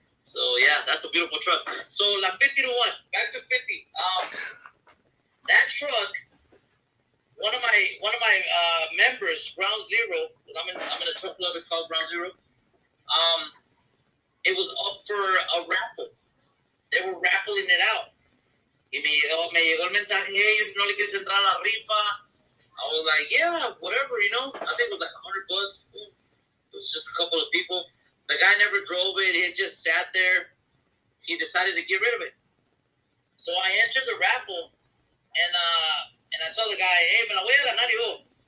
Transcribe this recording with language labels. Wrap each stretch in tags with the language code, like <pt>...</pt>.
<en>So yeah, that's a beautiful truck. So La 50 to 1, back to 50. That truck, one of my members, Ground Zero, because I'm in a truck club. It's called Ground Zero. It was up for a raffle. They were raffling it out.</en> <es>Y me llegó el mensaje, hey, no le quieres entrar a la rifa.</es> <en>I was like, yeah, whatever, I think it was like $100. It was just a couple of people. The guy never drove it. It just sat there. He decided to get rid of it. So I entered the raffle, and I told the guy, hey,</en> <es>me la voy a ganar yo.</es>